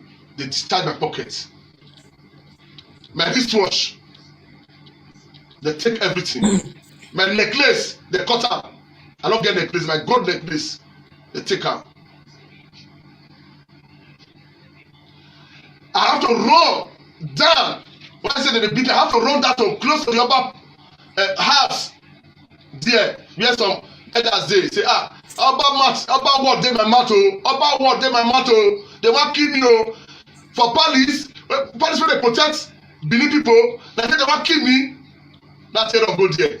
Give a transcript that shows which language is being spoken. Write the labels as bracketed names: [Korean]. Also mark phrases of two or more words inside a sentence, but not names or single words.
[Nigerian Pidgin] They discharge my pocket. My wristwatch, they take everything. My necklace, they cut am. I don't get necklace. My gold necklace, they take am. I have to run down. When I say that they beat me, I have to run down to close to the Oba house. There, where some elders dey say, Oba mat, Oba word dey my mat o, Oba word dey my mat o. They wan kill me o. For Palace wey dey protect Benin people, they say they wan kill me. That's why I don't go there.